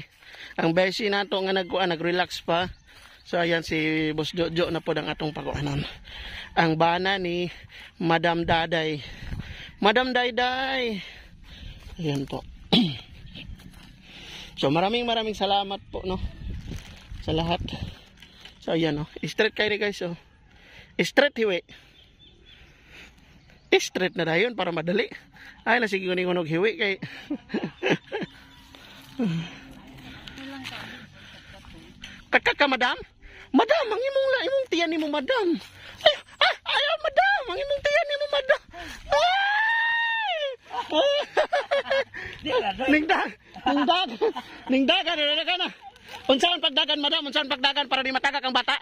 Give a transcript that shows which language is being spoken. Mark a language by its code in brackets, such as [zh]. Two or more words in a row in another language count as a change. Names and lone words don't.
[ceb] Ang besi nato nga nag-relax pa. [tl] So ayan [ceb] si Boss Jojo na po ang atong pagkuanan. Ang bana ni Madam Daday. [tl] Madam Dayday. Ayan po. So maraming salamat po no sa lahat. So ayan no. Straight kayo guys oh. Straight hiwi. [ceb] Straight na dayon para madali. Ay nasige ko ni kunog hiwi kay. Kakaka madam? Madam, ang imong tiyan nimo madam. Ay, madam, ang imong tiyan nimo madam. Ay! Ningdag na. Unsaon pagdagan madam? Unsaon pagdagan para di matagak ang bata?